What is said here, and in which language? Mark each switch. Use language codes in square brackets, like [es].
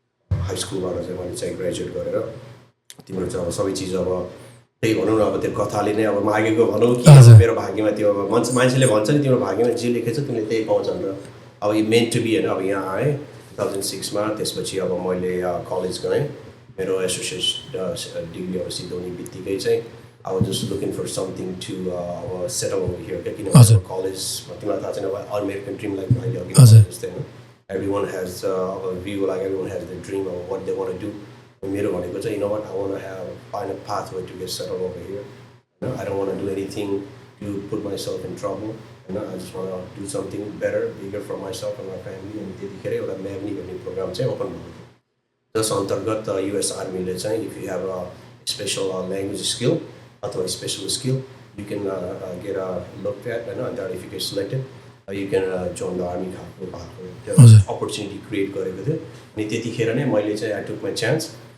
[ne] High स्कुलबाट चाहिँ मैले चाहिँ ग्रेजुएट गरेर तिम्रो चाहिँ अब सबै चिज अब त्यही भनौँ न अब त्यो कथाले नै अब मागेको भनौँ कि अब मेरो भाग्यमा त्यो अब मान्छेले भन्छ नि तिम्रो भाग्यमा जे लेखेछ तिमीले त्यही पाउँछ भनेर अब यो मेन टु बी होइन अब यहाँ आएँ 2006 मा त्यसपछि अब मैले कलेज गएँ मेरो एसोसिएट डिग्री अब सिद्धाउने बित्तिकै चाहिँ [en] I was just looking for something to settle over here. [ne] किनभने कलेजमा तिमीलाई थाहा छैन अब अमेरिकन ड्रिम लाइक मैले अघि जस्तै होइन [en] everyone has a view, like everyone has their dream of what they want to do. [ne] मेरो भनेको चाहिँ [en] you know what, I want to find a pathway to get settled over here. You know, I don't want to do anything to put myself in trouble. You know, I just want to do something better, bigger for myself and my family. [ne] अनि त्यतिखेर एउटा म्याग्नी भन्ने programme चाहिँ open भएको थियो [en] जस अन्तर्गत US आर्मीले चाहिँ if you have a special language skill अथवा special skill, you can get looked at, and that if you get selected, you can join the army खालको भएको opportunity create [ne] गरेको थियो अनि त्यतिखेर नै मैले चाहिँ [en] I took my chance